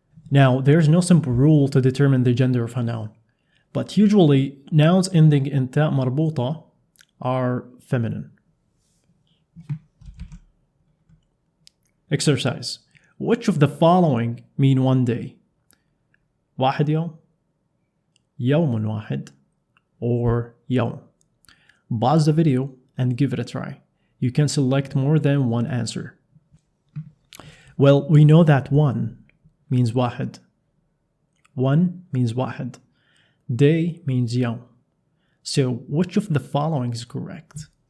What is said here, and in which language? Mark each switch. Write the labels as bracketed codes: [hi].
[en] Now, there's no simple rule to determine the gender of a noun, but usually nouns ending in تاء مربوطة are feminine. Exercise. Which of the following mean one day? [ar] واحد يوم, يوم واحد, or يوم. [en] Pause the video and give it a try. You can select more than one answer. Well, we know that one means واحد. One means واحد. Day means يوم. So which of the following is correct?